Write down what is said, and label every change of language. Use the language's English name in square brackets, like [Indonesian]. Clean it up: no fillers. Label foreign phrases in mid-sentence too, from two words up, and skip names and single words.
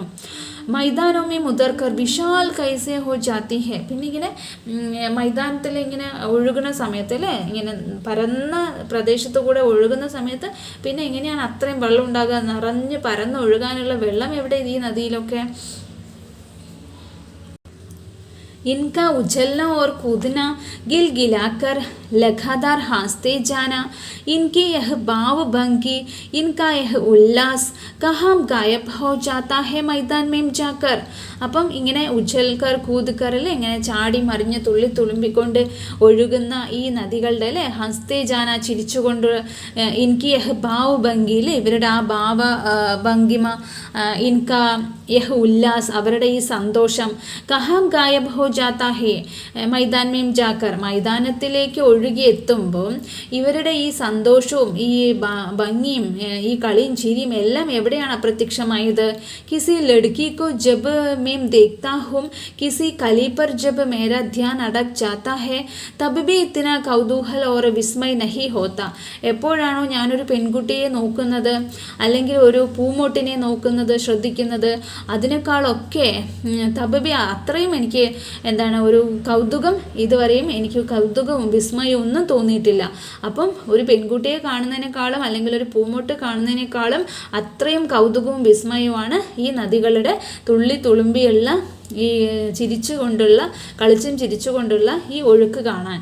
[Hindi] मैदानों में मुड़कर विशाल कैसे हो जाती है. [Malayalam] പിന്നെ ഇങ്ങനെ മൈതാനത്തിൽ ഇങ്ങനെ ഒഴുകുന്ന സമയത്ത് അല്ലേ, ഇങ്ങനെ പരന്ന പ്രദേശത്ത് കൂടെ ഒഴുകുന്ന സമയത്ത് പിന്നെ എങ്ങനെയാണ് അത്രയും വെള്ളം ഉണ്ടാകുക? നിറഞ്ഞ് പരന്ന് ഒഴുകാനുള്ള വെള്ളം എവിടെ ഈ നദിയിലൊക്കെ? [Hindi] इनका उछलना और कूदना, गिलगिलाकर लगातार हंसते जाना, इनके यह भाव भंगी, इनका यह उल्लास कहाँ गायब हो जाता है मैदान में जाकर. [Malayalam] അപ്പം ഇങ്ങനെ [Hindi] उछलकर कूदकर [Malayalam] അല്ലേ, ഇങ്ങനെ ചാടി മറിഞ്ഞ് തുള്ളി തുളുമ്പിക്കൊണ്ട് ഒഴുകുന്ന ഈ നദികളുടെ അല്ലേ, [Hindi] हंसते जाना, [Malayalam] ചിരിച്ചുകൊണ്ട്, [Hindi] इनकी यह भाव भंगी, [Malayalam] ഇവരുടെ ആ ഭാവ ഭംഗിമ, [Hindi] इनका यह उल्लास, [Malayalam] അവരുടെ ഈ സന്തോഷം, [Hindi] कहाँ गायब हो जाता है मैदान में जाकर, [Malayalam] മൈതാനത്തിലേക്ക് ഒഴുകി എത്തുമ്പോൾ ഇവരുടെ ഈ സന്തോഷവും ഈ ഭംഗിയും ഈ കളിയും ചിരിയും എല്ലാം എവിടെയാണ് അപ്രത്യക്ഷമായത്? [Hindi] किसी लड़की को जब मैं देखता हूँ, किसी कली पर जब मेरा ध्यान अटक जाता है तब भी इतना कौतूहल और विस्मय नहीं होता. [Malayalam] എപ്പോഴാണോ ഞാനൊരു പെൺകുട്ടിയെ നോക്കുന്നത് അല്ലെങ്കിൽ ഒരു പൂമൊട്ടിനെ നോക്കുന്നത്, ശ്രദ്ധിക്കുന്നത്, അതിനേക്കാളൊക്കെ തബബി, അത്രയും എനിക്ക് എന്താണ് ഒരു കൗതുകം, ഇതുവരെയും എനിക്ക് കൗതുകവും വിസ്മയവും ഒന്നും തോന്നിയിട്ടില്ല. അപ്പം ഒരു പെൺകുട്ടിയെ കാണുന്നതിനേക്കാളും അല്ലെങ്കിൽ ഒരു പൂമൊട്ട് കാണുന്നതിനേക്കാളും അത്രയും കൗതുകവും വിസ്മയവുമാണ് ഈ നദികളുടെ തുള്ളി തുളുമ്പി ഈ ചിരിച്ചുകൊണ്ടുള്ള കളിച്ചും ചിരിച്ചുകൊണ്ടുള്ള ഈ ഒഴുക്ക് കാണാൻ.